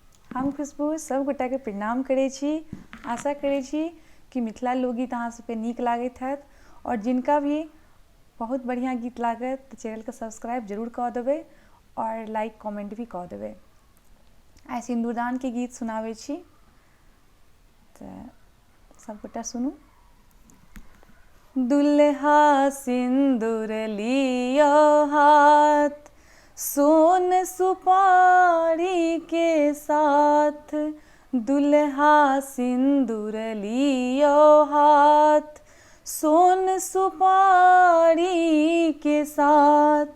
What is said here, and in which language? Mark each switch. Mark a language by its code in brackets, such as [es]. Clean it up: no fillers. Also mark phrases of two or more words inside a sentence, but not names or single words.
[mai] हम खुशबू सब गोटा के प्रणाम करै छी। आशा करै छी कि मिथिला लोकगीत अहाँ सबके नीक लागैत हैत और जिनका भी बहुत बढ़िया गीत लागत तऽ चैनल के सब्सक्राइब जरूर कऽ देबै और [en] like comment [mai] भी कऽ देबै। आइ सिंदूरदान के गीत सुनाबै छी तऽ सब गोटा सुनू। दुल्हा सिंदूर लियो हाथ, सोन सुपारी के साथ। दुल्हा सिंदूर लियो हाथ, सोन सुपारी के साथ।